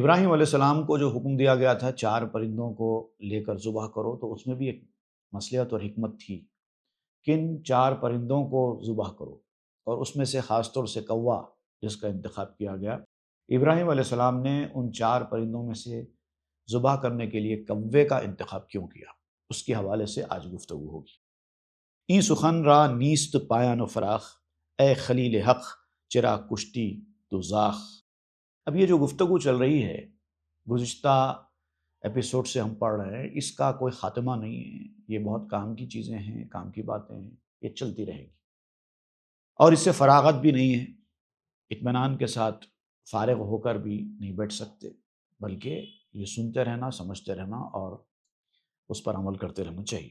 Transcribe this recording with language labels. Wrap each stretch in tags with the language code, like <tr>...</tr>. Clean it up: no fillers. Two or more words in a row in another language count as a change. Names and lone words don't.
<ur>ابراہیم علیہ السلام کو جو حکم دیا گیا تھا 4 پرندوں کو لے کر ذبح کرو، تو اس میں بھی ایک مصلحت اور حکمت تھی۔ کن 4 پرندوں کو ذبح کرو، اور اس میں سے خاص طور سے کوا جس کا انتخاب کیا گیا۔ ابراہیم علیہ السلام نے ان 4 پرندوں میں سے ذبح کرنے کے لیے کوے کا انتخاب کیوں کیا، اس کے حوالے سے آج گفتگو ہوگی۔</ur> <fa>این سخن را نیست پایان و فراخ، اے خلیل حق چرا کشتی تو زاخ۔</fa> <ur>اب یہ جو گفتگو چل رہی ہے، گزشتہ ایپیسوڈ سے ہم پڑھ رہے ہیں، اس کا کوئی خاتمہ نہیں ہے۔ یہ بہت کام کی چیزیں ہیں، کام کی باتیں ہیں، یہ چلتی رہے گی، اور اس سے فراغت بھی نہیں ہے۔ اطمینان کے ساتھ فارغ ہو کر بھی نہیں بیٹھ سکتے، بلکہ یہ سنتے رہنا، سمجھتے رہنا اور اس پر عمل کرتے رہنا چاہیے۔</ur>